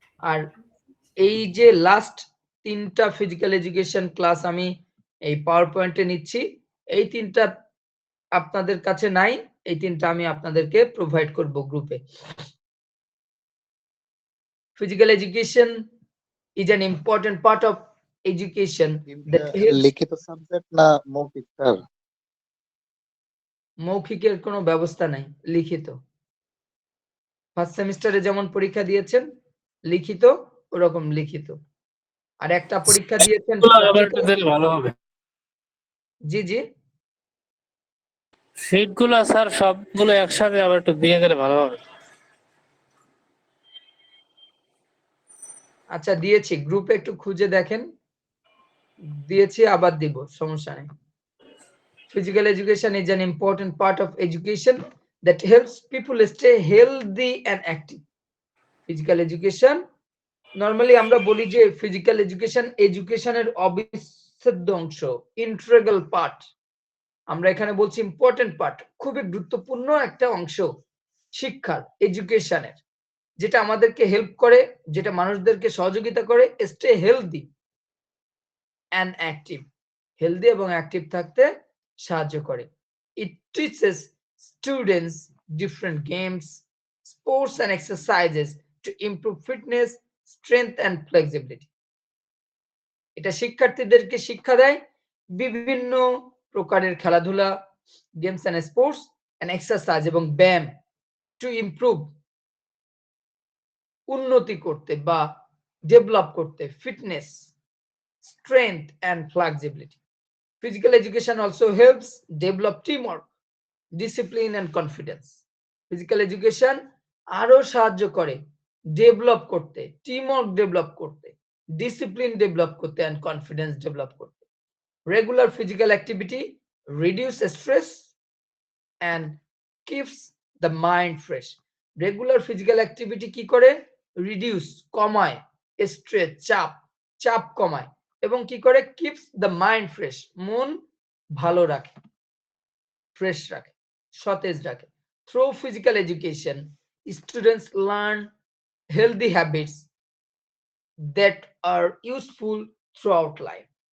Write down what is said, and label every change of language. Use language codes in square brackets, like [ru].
[bn] আর এই যে লাস্ট 3টা ফিজিক্যাল এডুকেশন ক্লাস আমি এই পাওয়ার পয়েন্টে নিচ্ছি, এই 3টা আপনাদের কাছে নাই, এই 3টা আমি আপনাদেরকে প্রোভাইড করব গ্রুপে। [en] Physical education is an important part of education that helps. [bn] লিখিত সাবজেক্ট না মৌখিক স্যার? মৌখিকের কোনো ব্যবস্থা নাই, লিখিত। ফার্স্ট সেমিস্টারে যেমন পরীক্ষা দিয়েছেন লিখিত, ওরকম লিখিত। আর একটা পরীক্ষা দিয়েছেন ভালো হবে। জি জি, শীটগুলো স্যার সবগুলো একসাথে আবার একটু দিয়ে গেলে ভালো হবে। আচ্ছা দিয়েছি, গ্রুপে একটু খুঁজে দেখেন, দিয়েছি আবার দিব, সমস্যা নেই। [en] Physical education is an important part of education that helps people stay healthy and active. [bn] Physical education, normally আমরা বলি যে ফিজিক্যাল এডুকেশন এডুকেশনের অবিচ্ছেদ্য অংশ, ইন্টিগ্রাল পার্ট। আমরা এখানে বলছি ইম্পর্টেন্ট পার্ট, খুবই গুরুত্বপূর্ণ একটা অংশ শিক্ষার, এডুকেশনের, যেটা আমাদেরকে হেল্প করে, যেটা মানুষদেরকে সহযোগিতা করে [en] stay healthy and active, [bn] healthy এবং অ্যাক্টিভ থাকতে সাহায্য করে। [en] It teaches students different games, sports and exercises to improve fitness, strength and flexibility. [bn] এটা শিক্ষার্থীদেরকে শিক্ষা দেয় বিভিন্ন প্রকারের খেলাধুলা, [en] games and sports and exercise [bn] এবং ব্যায়াম, টু ইমপ্রুভ, উন্নতি করতে বা ডেভেলপ করতে, fitness, [en] strength and flexibility. Physical education also helps develop teamwork, discipline and confidence. [bn] Physical education আরো সাহায্য করে ডেভেলপ করতে, টিমওয়ার্ক ডেভেলপ করতে, ডিসিপ্লিন ডেভেলপ করতে [en] and confidence [bn] ডেভেলপ করতে। [en] Regular physical activity reduce stress and keeps the mind fresh. [bn] Regular physical activity কি করে? Reduce, কমায়, স্ট্রেস, চাপ কমায়, এবং কি করে? [en] keeps the mind fresh, [bn] মন ভালো রাখে। ফ্রেশ রাখে, সতেজ রাখে। [en] Through physical education students learn healthy habits that are useful throughout life.